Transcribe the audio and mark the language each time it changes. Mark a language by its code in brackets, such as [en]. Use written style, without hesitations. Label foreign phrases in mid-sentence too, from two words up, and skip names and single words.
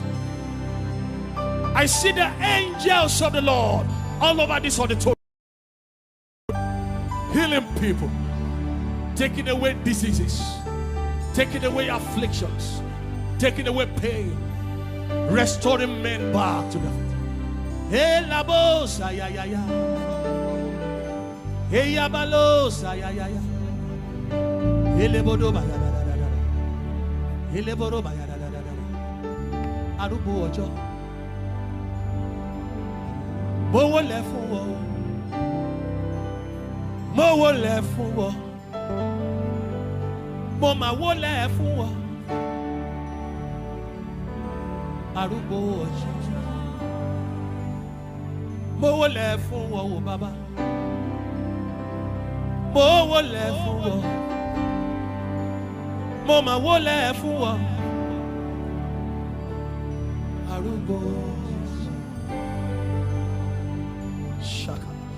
[en] I see the angels of the Lord all over this auditorium, healing people, taking away diseases, taking away afflictions, taking away pain, restoring men back to them. Hey, la bosa, ya ya ya. Hey, ya balosa, ya ya ya. Hey, le bodo ba ya da da da da. Hey, le bodo ba ya da da da da. [yo] Arubu ojo. Mo wo le fún wo. Mo wo le fún wo. Mo ma wo le fún wo. Arubu ojo. Mo wo le fún wo baba. Mo wo le fún wo. Mo ma wo le fún wo. Arubo Shaka.